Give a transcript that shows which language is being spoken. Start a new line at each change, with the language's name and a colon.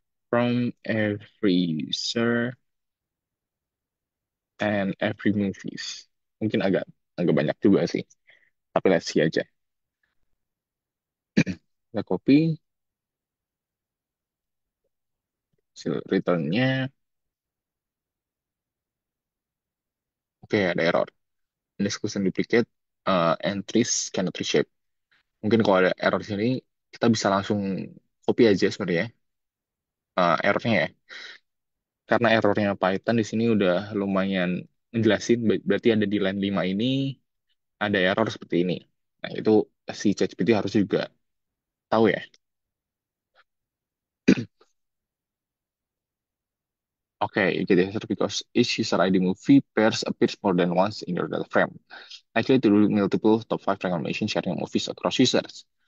English: from every user and every movies.
Indonesian: Mungkin agak agak banyak juga sih. Tapi
English: let's see
Indonesian: aja. Kita copy hasil returnnya. Oke, ada error.
English: Exclusion duplicate entries cannot reshape.
Indonesian: Mungkin kalau ada error di sini, kita bisa langsung copy aja sebenarnya errornya ya. Karena errornya Python di sini udah lumayan ngejelasin, berarti ada di line 5 ini ada error seperti ini. Nah, itu si ChatGPT harus juga tahu ya.
English: Okay, you get the answer because each user ID movie pairs appears more than once in your data frame. Likely to do multiple top 5 recommendation sharing movies across users.